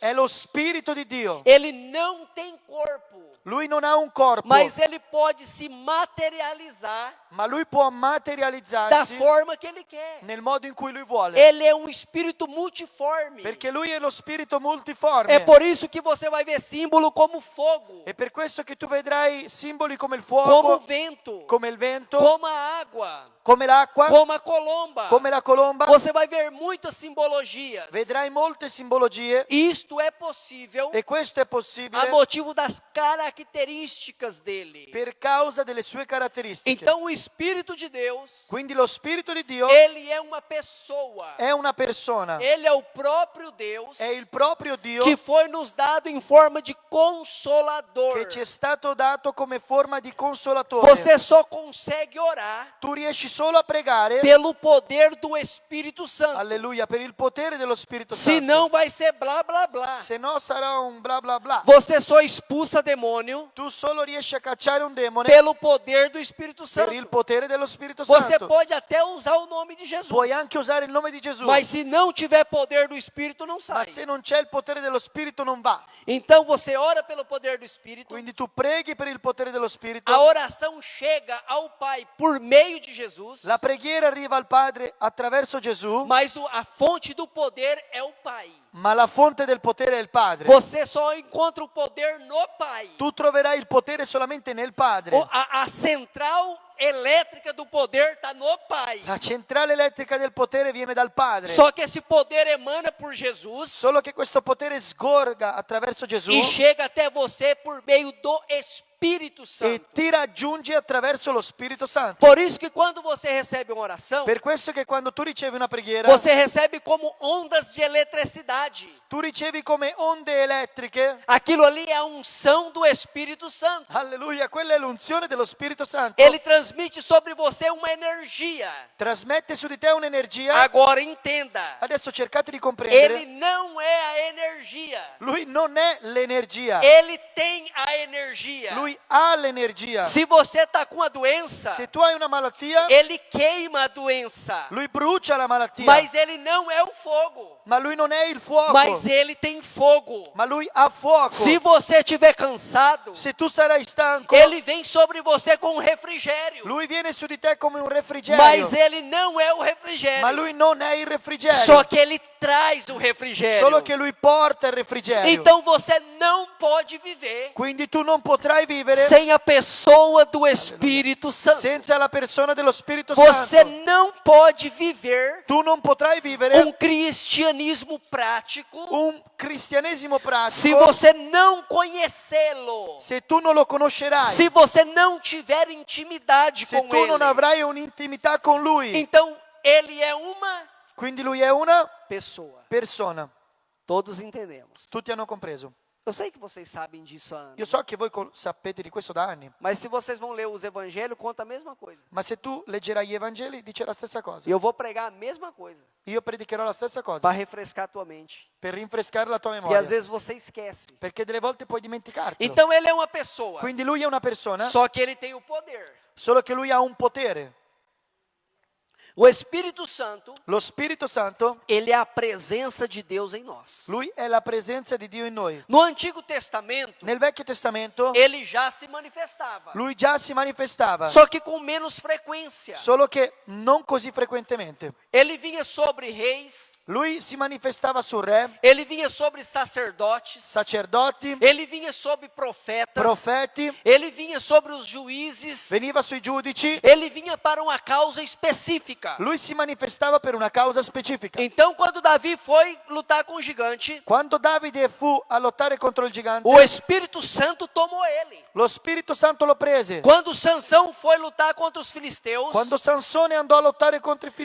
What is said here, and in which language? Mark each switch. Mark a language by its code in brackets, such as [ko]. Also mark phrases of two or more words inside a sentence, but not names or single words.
[it] è lo spirito di Dio. [pt] Ele não tem corpo, [it] Lui non ha un corpo, [pt] mas ele pode se materializar [it] ma lui può [pt] da [it] materializzarsi [pt] forma que ele quer. [it] nel modo in cui lui vuole. [pt] Ele é um espírito multiforme. [it] Perché lui è lo spirito multiforme. [pt] É por isso que você vai ver símbolo como fogo, [it] È per questo che tu vedrai simboli come il [pt] como [it] fuoco, [pt] vento, [it] come il vento, [pt] como a água, [it] come l'acqua, [pt] como a colomba. [it] come la colomba. [pt] Você vai ver muitas simbologias. [it] Vedrai molte simbologie [pt] Isto é possível [it] e questo è [pt] a [it] possibile [pt] motivo das características dele. [it] per causa delle sue caratteristiche. [pt] Então o Espírito de Deus, [it] Quindi lo spirito di Dio [pt] ele é uma pessoa. [it] è una persona, [pt] Ele é o próprio Deus [it] è il proprio Dio [pt] que foi nos dado em forma de consolador. [it] che ci è stato dato come forma di consolatore. [pt] Você só consegue orar [it] Tu riesci solo a pregare, [pt] pelo poder do Espírito Santo. [it] alleluia, per il potere dello Spirito [pt] Se [it] Santo. [pt] não vai ser blá blá blá. [it] Se no sarà un bla bla bla. [pt] Você só expulsa demônio [it] Tu solo riesci a cacciare un demone [pt] pelo poder do Espírito [it] per il [pt] Santo. [it] potere dello Spirito [pt] Você [it] Santo. [pt] pode até usar o nome de Jesus, [it] Puoi anche usare il nome di Gesù, [pt] mas se não tiver poder do Espírito, não [it] ma [pt] sai. [it] se non c'è il potere dello Spirito non va. [pt] Então você ora pelo poder do Espírito, [it] Quindi tu preghi per il potere dello Spirito. [pt] a oração chega ao Pai por meio de Jesus, [it] La preghiera arriva al Padre attraverso Gesù, [pt] mas a fonte do poder é o Pai. [it] ma la fonte del potere è il Padre. [pt] Você só encontra o poder no Pai. [it] Tu troverai il potere solamente nel Padre. [pt] A central elétrica do poder está no Pai. [it] La centrale elettrica del potere viene dal Padre. [pt] Só que esse poder emana por Jesus [it] Solo che questo potere sgorga attraverso Gesù [pt] e chega até você por meio do Espírito [it] e [pt] Santo. [it] ti raggiunge attraverso lo Spirito Santo. [pt] Por isso que quando você recebe uma oração, [it] Per questo che quando tu ricevi una preghiera, [pt] você recebe como ondas de eletricidade. [it] tu ricevi come onde elettriche. [pt] Aquilo ali é a unção do Espírito Santo. [it] Alleluia, quella è l'unzione dello Spirito Santo. [pt] Ele transmite sobre você uma energia. [it] Trasmette su di te un'energia. [pt] Agora entenda, [it] Adesso cercate di [pt] ele [it] comprendere. [pt] não é a energia. [it] Lui non è l'energia. [pt] Ele tem a energia. [it] Lui ha l'energia. [pt] Se você está com a doença, [it] Se tu hai una malattia, [pt] ele queima a doença. [it] lui brucia la malattia. [pt] Mas ele não é o fogo. [it] Ma lui non è il fuoco. [pt] Mas ele tem fogo. [it] Ma lui ha fuoco. [pt] Se você estiver cansado, [it] Se tu sarai stanco, [pt] ele vem sobre você com um refrigério. [it] lui viene su di te come un refrigerio. [pt] Mas ele não é o refrigério. [it] Ma lui non è il refrigerio. [pt] Só que ele traz o refrigério. [it] Solo che lui porta il refrigerio. [pt] Então você não pode viver [it] Quindi tu non potrai vivere [pt] sem a pessoa do Espírito Santo. [it] senza la persona dello Spirito [pt] Você [it] Santo. [pt] não pode viver [it] Tu non potrai vivere [pt] um cristianismo prático [it] un cristianesimo [pt] se [it] pratico [pt] você não conhecê-lo. [it] se tu non lo conoscerai. [pt] Se você não tiver intimidade [it] Se [pt] com [it] tu non [pt] ele. [it] avrai un'intimità con lui. [pt] Então ele é uma [it] Quindi lui è una [pt] pessoa. [it] persona. [pt] Todos entendemos. [it] Tutti hanno compreso. [pt] Eu sei que vocês sabem disso há [it] Io [pt] anos. [it] so che voi sapete di questo da anni, [pt] Mas se vocês vão ler os evangelhos, conta a mesma coisa. [it] ma se tu leggerai gli Evangeli dice la stessa [pt] E [it] cosa. [pt] eu vou pregar a mesma coisa [it] Io predicherò la stessa cosa [pt] para refrescar a tua mente. [it] per rinfrescare la tua [pt] E [it] memoria, [pt] às vezes você esquece. [it] perché delle volte puoi dimenticartelo. [pt] Então ele é uma pessoa, [it] Quindi lui è una persona, [pt] só que ele tem o poder. [it] solo che lui ha un potere. [pt] O Espírito Santo, [it] Lo Spirito Santo, [pt] ele é a presença de Deus em nós. [it] lui è la presenza di Dio in noi. [pt] No Antigo Testamento, [it] Nel Vecchio Testamento, [pt] ele já se manifestava, [it] lui già si manifestava, [pt] só que com menos frequência. [it] solo che non così frequentemente. [pt] Ele vinha sobre reis, [it] Lui si manifestava su re, [pt] ele vinha sobre sacerdotes, [it] sacerdoti, [pt] ele vinha sobre profetas, [it] profeti, [pt] ele vinha sobre os juízes, [it] veniva sui giudici. [pt] ele vinha para uma causa específica. [it] Lui si manifestava per una causa specifica. [pt] Então, quando Davi foi lutar com o gigante, [it] Quando Davide fu a lottare contro il gigante, [pt] o Espírito Santo tomou ele. [it] lo Spirito Santo lo prese. [pt] Quando Sansão foi lutar contra os filisteus, [it] Quando Sansone andò a lottare contro i